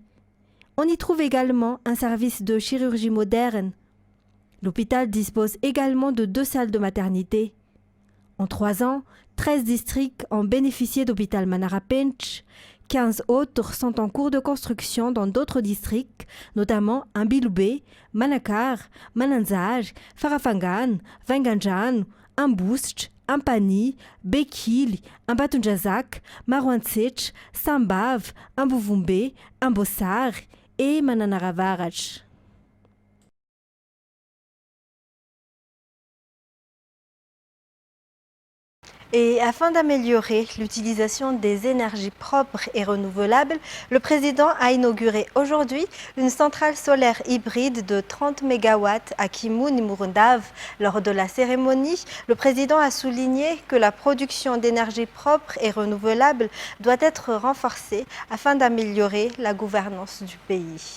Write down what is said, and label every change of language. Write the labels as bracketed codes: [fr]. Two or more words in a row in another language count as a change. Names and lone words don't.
[fr] On y trouve également un service de chirurgie moderne. L'hôpital dispose également de 2 salles de maternité. En 3 ans, 13 districts ont bénéficié d'hôpital Manara Pench. 15 autres sont en cours de construction dans d'autres districts, notamment Ambiloubé, Manakar, Mananzaj, Farafangan, Vanganjan, Ambouch, Ampani, Bekil, Ambatunjazak, Marwantsech, Sambav, Ambouvumbe, Ambossar et Mananaravarach. Et afin d'améliorer l'utilisation des énergies propres et renouvelables, le président a inauguré aujourd'hui une centrale solaire hybride de 30 MW à Kimoun, Murundav. Lors de la cérémonie, le président a souligné que la production d'énergie propre et renouvelable doit être renforcée afin d'améliorer la gouvernance du pays.